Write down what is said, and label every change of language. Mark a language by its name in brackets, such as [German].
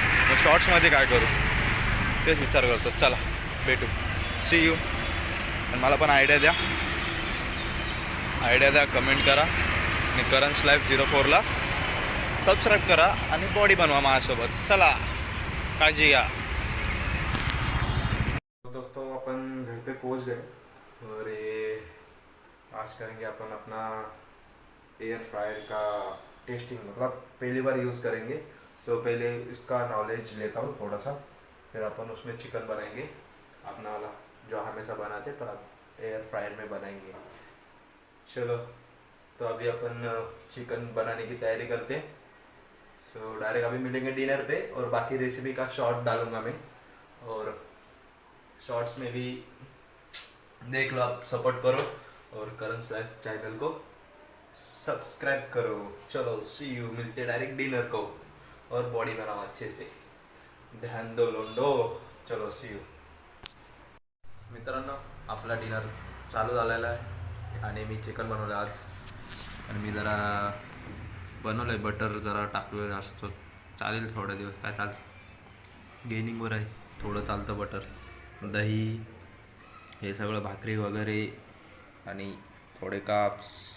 [Marathi] मग शॉर्ट्समध्ये काय करू तेच विचार करतो. चला भेटू, सी यू. आणि मला पण आयडिया द्या, कमेंट करा. आणि करंज लाईफ 04ला सबस्क्राईब करा आणि बॉडी बनवा माझ्यासोबत. चला, काळजी घ्या. [Hindi] दोस्तों अपन घर पे पहुंच गए और ये आज करेंगे अपन अपना एयर फ्रायर का टेस्टिंग. मतलब पहली बार यूज़ करेंगे. सो पहले इसका नॉलेज लेता हूँ थोड़ा सा, फिर अपन उसमें चिकन बनाएंगे अपना वाला जो हमेशा बनाते, पर अब एयर फ्रायर में बनाएंगे. चलो तो अभी अपन चिकन बनाने की तैयारी करते हैं. सो डायरेक्ट अभी मिलेंगे डिनर पे और बाकी रेसिपी का शॉर्ट डालूंगा मैं. और शॉर्ट्स में भी देख लो, आप सपोर्ट करो और करंज लाइफ चैनल को सब्सक्राइब करो. चलो सी यू. मिलते डायरेक्ट डिनर को और बॉडी बनाओ अच्छे से. ध्यान दो लोंडो. चलो सी यू. [Marathi] मित्रांनो आपला डिनर चालू झालेला आहे आणि मी चिकन बनवलं आज. आणि मी जरा बनवलं आहे, बटर जरा टाकलं जास्त. चालेल थोडे दिवस, काय चालतं, गेनिंगवर आहे. थोडं चालतं बटर, दही, हे सगळं, भाकरी वगैरे आणि थोडे काप्स.